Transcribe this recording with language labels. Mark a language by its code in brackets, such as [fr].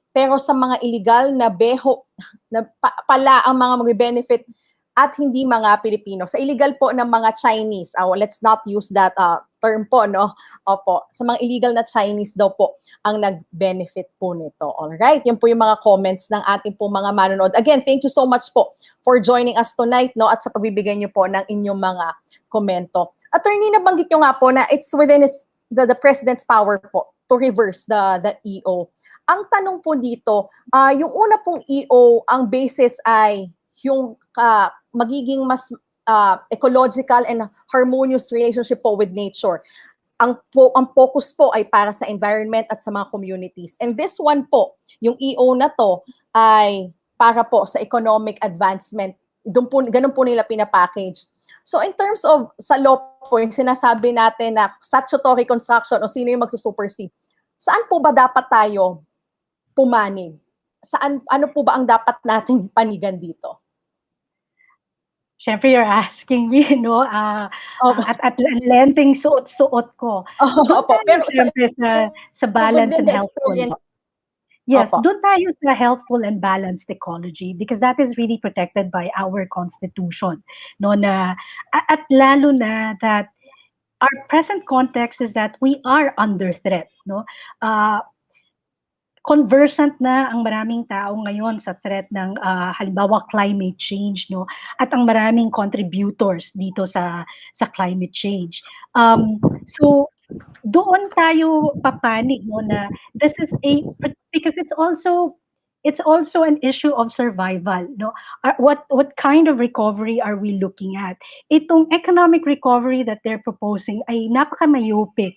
[tl] Pero sa mga illegal na beho na pala ang mga mag-benefit at hindi mga Pilipino. Sa illegal po ng mga Chinese, [en] let's not use that term [tl] po, no? Opo, sa mga illegal na Chinese daw po ang nag-benefit po nito. Alright, yun po yung mga comments ng ating po mga manonood. [en] Again, thank you so much po for joining us tonight, no? [tl] At sa pagbibigay nyo po ng inyong mga komento. [en] Attorney, [tl] nabanggit nyo nga po na [en] it's within the President's power po to reverse the EO. [tl] Ang tanong po dito, yung una pong EO, ang basis ay yung magiging mas [en] ecological and harmonious relationship po with nature. [tl] Ang focus po ay para sa environment at sa mga communities. [en] And this one [tl] po, yung EO na to ay para po sa economic advancement. Ganun po nila pinapackage. So in terms of sa law po, yung sinasabi natin na statutory construction o sino yung magsusupersede, saan po ba dapat tayo pumanig? Ano po ba ang dapat nating panigan dito? [en] Siyempre, you're asking me, no? [tl] At lenteng suot-suot ko. Opo, pero siyempre sa balance and healthful. [en] Yes, [tl] doon tayo sa [en] healthful and balanced ecology because that is really protected by our constitution. No, na at lalo na that our present context is that we are under threat, no? [tl] Conversant na ang maraming tao ngayon sa threat ng halimbawa climate change, no, at ang maraming contributors dito sa climate change. So doon tayo papanig, [en] no, na this is because it's also an issue of survival, no. What kind of recovery are we looking at? Itong economic recovery that they're proposing ay napaka-myopic.